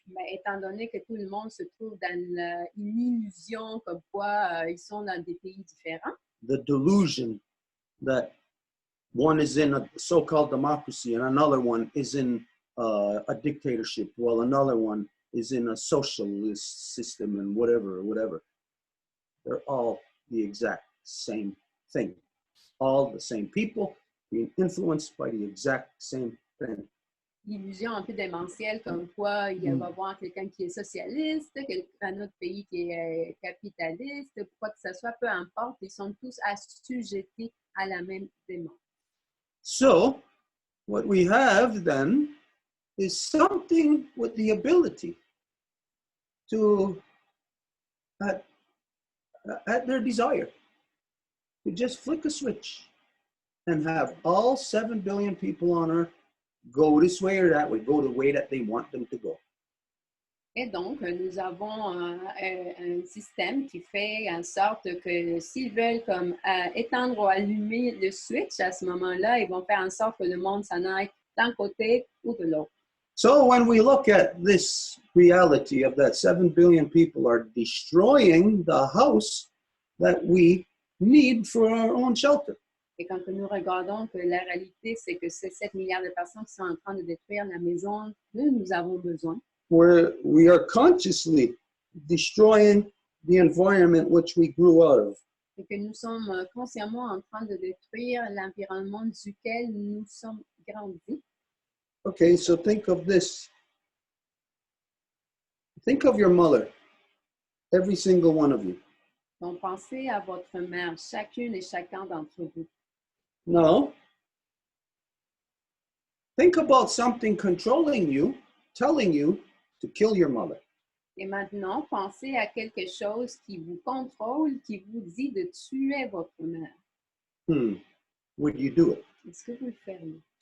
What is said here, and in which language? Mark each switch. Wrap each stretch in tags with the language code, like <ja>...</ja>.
<fr>Mais étant donné que tout le monde se trouve dans une illusion comme quoi ils sont dans des pays différents.</fr> <en>The delusion that one is in a so-called democracy and another one is in a dictatorship, while another one is in a socialist system and whatever. They're all the exact same thing. All the same people being influenced by the exact same thing.</en> <fr>L'illusion un peu démentielle comme quoi il va y avoir quelqu'un qui est socialiste, un autre pays qui est capitaliste, quoi que ce soit, peu importe, ils sont tous assujettis à la même démon.</fr> <en>So, what we have then is something with the ability to, at their desire, to just flick a switch and have all 7 billion people on Earth go this way or that way, go the way that they want them to go.</en> <fr>Et donc, nous avons un système qui fait en sorte que s'ils veulent comme éteindre ou allumer le switch à ce moment-là, ils vont faire en sorte que le monde s'en aille d'un côté ou de l'autre.</fr> <en>So when we look at this reality of that 7 billion people are destroying the house that we need for our own shelter.</en> <fr>Et quand nous regardons que la réalité, c'est que ces 7 milliards de personnes qui sont en train de détruire la maison que nous avons besoin.</fr> <en>Where we are consciously destroying the environment which we grew out of.</en> <fr>Et que nous sommes consciemment en train de détruire l'environnement duquel nous sommes grandis.</fr> <en>Okay, so think of this. Think of your mother, every single one of you.</en> <fr>Donc, pensez à votre mère, chacune et chacun d'entre vous.</fr> <en>No. Think about something controlling you, telling you to kill your mother.</en> <fr>Et maintenant, pensez à quelque chose qui vous contrôle, qui vous dit de tuer votre mère.</fr> <en>Would you do it?</en> <fr>Est-ce que vous le feriez?</fr>